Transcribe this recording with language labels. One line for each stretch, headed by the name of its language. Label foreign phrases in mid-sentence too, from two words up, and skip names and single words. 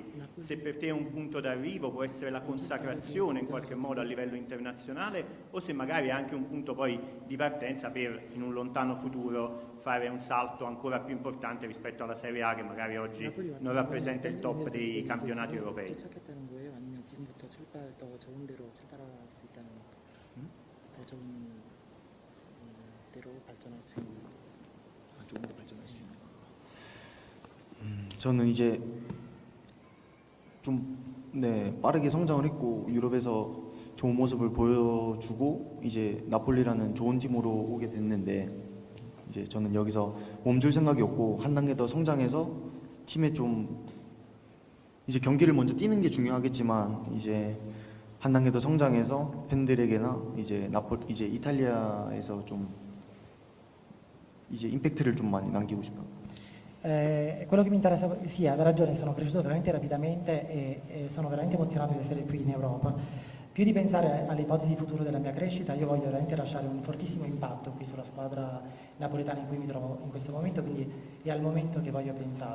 Italian: Se per te è un punto d'arrivo, può essere la consacrazione in qualche modo a livello internazionale, o se magari è anche un punto poi di partenza per, in un lontano futuro, fare un salto ancora più importante rispetto alla Serie A, che magari oggi non rappresenta il top dei campionati europei.
Korean: 저는 이제 좀 빠르게 성장을 했고 유럽에서 좋은 모습을 보여주고 이제 나폴리라는 좋은 팀으로 오게 됐는데, 이제 저는 여기서 몸줄 생각이 없고 한 단계 더 성장해서 팀에 좀 이제 경기를 먼저 뛰는 게 중요하겠지만 이제 한 단계 더 성장해서 팬들에게나 이제 이탈리아에서 좀 이제 임팩트를 좀 많이 남기고 싶어요.
Italian: Quello che mi interessa, sì, aveva ragione, sono cresciuto veramente rapidamente e sono veramente emozionato di essere qui in Europa. Più di pensare alle ipotesi future della mia crescita, io voglio veramente lasciare un fortissimo impatto qui sulla squadra napoletana in cui mi trovo in questo momento, quindi è al momento che voglio pensare.